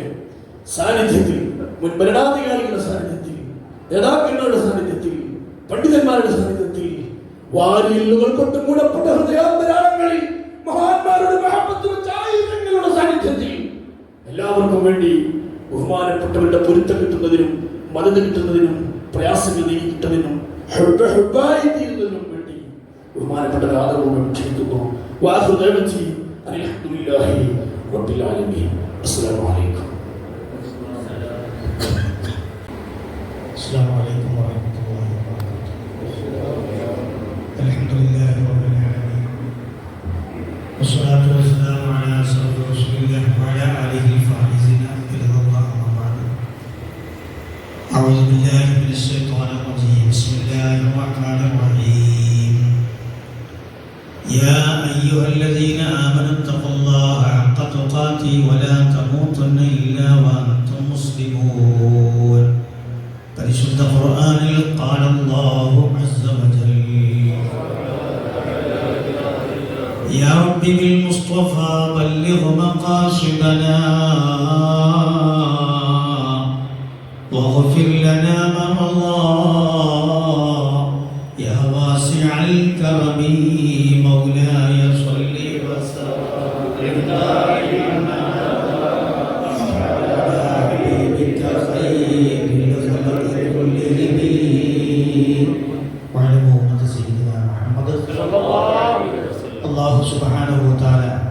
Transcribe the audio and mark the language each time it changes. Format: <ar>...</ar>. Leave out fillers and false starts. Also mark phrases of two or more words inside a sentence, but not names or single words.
<ml>സാന്നിധ്യത്തിൽ, മുൻ ഭരണാധികാരികളുടെ സാന്നിധ്യത്തിൽ, നേതാക്കന്മാരുടെ സാന്നിധ്യത്തിൽ, പണ്ഡിതന്മാരുടെ സാന്നിധ്യത്തിൽ, വാരിയല്ലുകൾ കൊണ്ട് മൂടപ്പെട്ട ഹൃദയാന്തരാളങ്ങളിൽ മഹാന്മാരുടെ മഹബത്ത് വെച്ച ആയിരങ്ങളുടെ സാന്നിധ്യത്തിൽ എല്ലാവർക്കും വേണ്ടി ബഹുമാനപ്പെട്ടവരുടെ പൊരുത്തം കിട്ടുന്നതിനും മദത് കിട്ടുന്നതിനും പ്രയാസങ്ങൾ നീങ്ങി കിട്ടുന്നതിനും വേണ്ടി ബഹുമാനപ്പെട്ട ആദരവോടും ക്ഷണിക്കുന്നു. വാഹു ദേവജി</ml> <ar>الحمد لله رب العالمين. السلام عليكم. السلام عليكم ورحمة الله وبركاته. الحمد لله رب العالمين والصلاة والسلام على أشرف رسول الله وعلى آله الفائزين برضا الله أما بعد. أعوذ بالله من الشيطان الرجيم. بسم الله الرحمن الرحيم. يا أيها الذين آمنوا اتقوا الله حق تقاته ولا تموتن إلا وأنتم مسلمون.</ar> <ml>പരിശുദ്ധ ഖുർആനിൽ</ml> <ar>قال الله عز وجل يا رب بالمصطفى بلغ مقاصدنا واغفر لنا ما مضى يا واسع الكرم مولاي صل وسلم دائما الله سبحانه وتعالى</ar>